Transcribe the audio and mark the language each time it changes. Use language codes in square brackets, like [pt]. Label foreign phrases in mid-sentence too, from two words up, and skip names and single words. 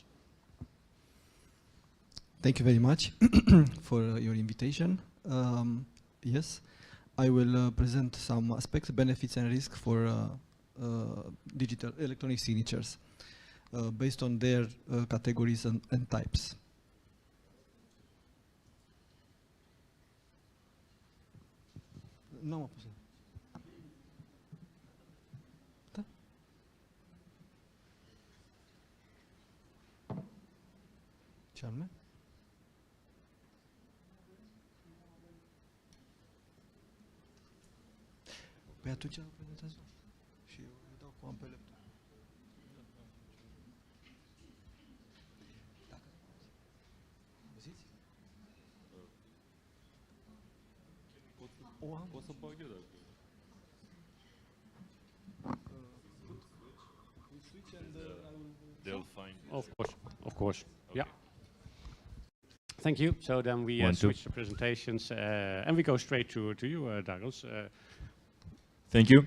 [en] Thank you very much for your invitation. Yes, I will present some aspects, benefits and risks for digital electronic signatures based on their categories and types. [ro] Nu am apăsat. Da? Ce anume? Păi atunci prezentează și eu îi dau cu am pe laptop. Dacă auziți? Pot să bag eu dacă... [en] switch and They'll find. Of course. Okay. Yeah. Thank you. So then we switch the presentations and we go straight to you, Douglas. Thank you.